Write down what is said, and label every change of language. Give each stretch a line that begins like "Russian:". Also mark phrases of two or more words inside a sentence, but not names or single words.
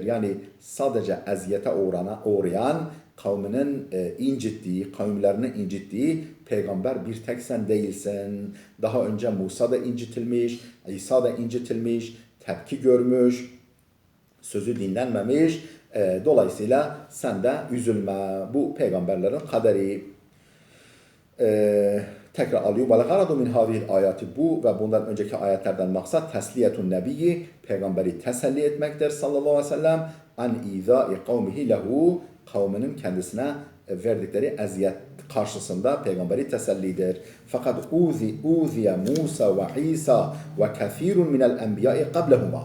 Turkish: Yani sadece eziyete uğrayan, kavminin incittiği, kavimlerini incittiği peygamber bir tek sen değilsin. Daha önce Musa da incitilmiş, İsa da incitilmiş, tepki görmüş, sözü dinlenmemiş. Dolayısıyla sen de üzülme. Bu peygamberlerin kaderi. Tekrar alıyor.
Arabic: وَلَغَرَضُ مِنْ هَذِهِ الْآيَاتِ,
Turkish: bu ve bundan önceki ayetlerden maksat
Arabic: تسلية النبي,
Turkish: peygamberi teselli etmektir
Arabic: صلى الله عليه وسلم, عن إيذاء قومه له,
Turkish: kavminin kendisine verdikleri eziyet karşısında peygamberi tesellidir.
Arabic: فقد أوذي موسى وعيسى وكثير من الأنبياء قبلهما.